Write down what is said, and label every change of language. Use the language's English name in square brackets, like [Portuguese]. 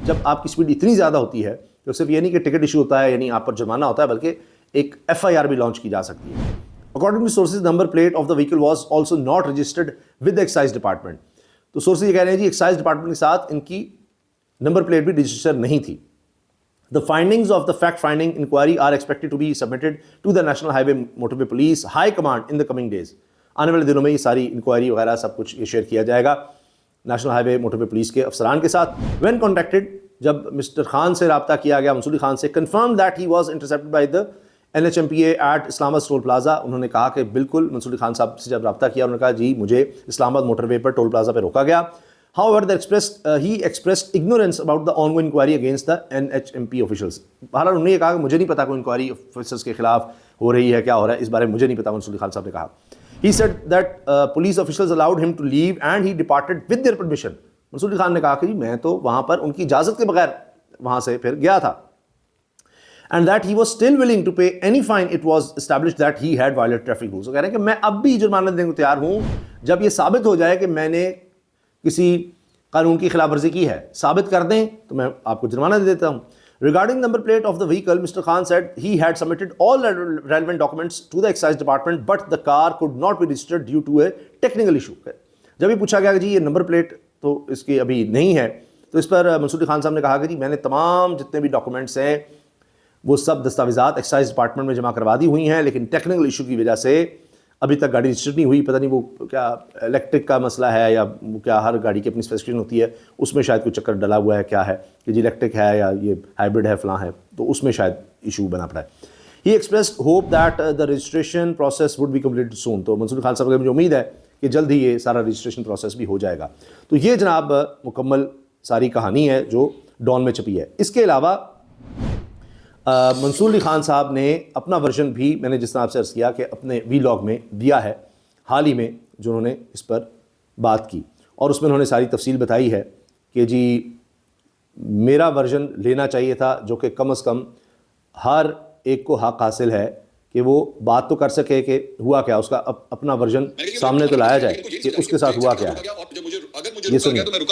[Urdu] جب آپ کی سپیڈ اتنی زیادہ ہوتی ہے تو صرف یہ نہیں کہ ٹکٹ ایشو ہوتا ہے یعنی آپ پر جرمانہ ہوتا ہے, بلکہ ایک FIR بھی لانچ کی جا سکتی ہے. [English] According to sources, number plate of the vehicle was also not registered with the excise department. [Urdu] تو سورسز یہ کہہ رہے ہیں جی ایکسائز ڈپارٹمنٹ کے ساتھ ان کی نمبر پلیٹ بھی رجسٹر نہیں تھی. [English] The findings of the fact-finding inquiry are expected to be submitted to the National Highway Motorway Police High Command in the coming days. [Urdu] آنے والے دنوں میں یہ ساری انکوائری وغیرہ سب کچھ یہ شیئر کیا جائے گا نیشنل ہائی وے موٹر وے پولیس کے افسران کے ساتھ. [English] When contacted, [Urdu] جب مسٹر خان سے رابطہ کیا گیا, [English] منصور علی خان سے, confirmed that he was intercepted by the NHMPA at Islamabad toll plaza. [Urdu] انہوں نے کہا کہ بالکل منصور علی خان صاحب سے جب رابطہ کیا انہوں نے کہا جی مجھے اسلام آباد موٹر وے پر ٹول پلازا پہ روکا گیا. [English] However, he expressed ignorance about the ongoing inquiry against the NHMP officials. [Urdu] بہرحال انہوں نے یہ کہا کہ مجھے نہیں پتا کوئی انکوائری آفیسرز کے خلاف ہو رہی ہے, کیا ہو رہا ہے, اس بارے میں مجھے نہیں پتا, منصور علی خان صاحب نے کہا. [English] He said that police officials allowed him to leave and he departed with their permission. [Urdu] منصور علی خان نے کہا کہ جی میں تو وہاں پر ان کی اجازت کے بغیر وہاں سے پھر گیا تھا. [English] And that he was still willing to pay any fine it was established that he had violated traffic rules. [Urdu] وہ کہہ رہے ہیں کہ میں اب بھی جرمانہ دینے کو تیار ہوں جب یہ ثابت ہو جائے کہ میں نے کسی قانون کی خلاف ورزی کی ہے, ثابت کر دیں تو میں آپ کو جرمانہ دے دیتا ہوں. [English] Regarding number plate of the vehicle, Mr. Khan said he had submitted all relevant documents to the excise department but the car could not be registered due to a technical issue. [Urdu] جب یہ پوچھا گیا کہ جی یہ number plate تو اس کی ابھی نہیں ہے تو اس پر منصور علی خان صاحب نے کہا کہ جی میں نے تمام جتنے بھی ڈاکومنٹس ہیں وہ سب دستاویزات ایکسائز ڈپارٹمنٹ میں جمع کروا دی ہوئی ہیں, لیکن ٹیکنیکل ایشو کی وجہ سے ابھی تک گاڑی رجسٹر نہیں ہوئی. پتہ نہیں وہ کیا الیکٹرک کا مسئلہ ہے یا کیا ہر گاڑی کی اپنی اسپیسیفکیشن ہوتی ہے, اس میں شاید کوئی چکر ڈلا ہوا ہے, کیا ہے کہ جی الیکٹرک ہے یا یہ ہائبرڈ ہے فلاں ہے, تو اس میں شاید ایشو بنا پڑا ہے. [English] He expressed hope that the registration process would be completed soon. [Urdu] تو منصور خان صاحب کو مجھے امید ہے کہ جلد ہی یہ سارا رجسٹریشن پروسیس بھی ہو جائے گا. تو یہ جناب مکمل ساری کہانی ہے جو ڈان میں چھپی ہے. اس کے علاوہ منصور علی خان صاحب نے اپنا ورژن بھی میں نے جس طرح آپ سے عرض کیا کہ اپنے وی لاگ میں دیا ہے حال ہی میں, جو انہوں نے اس پر بات کی, اور اس میں انہوں نے ساری تفصیل بتائی ہے کہ جی میرا ورژن لینا چاہیے تھا جو کہ کم از کم ہر ایک کو حق حاصل ہے کہ وہ بات تو کر سکے کہ ہوا کیا, اس کا اپنا ورژن سامنے تو لایا جائے کہ اس کے ساتھ ہوا کیا ہے. یہ سنیے.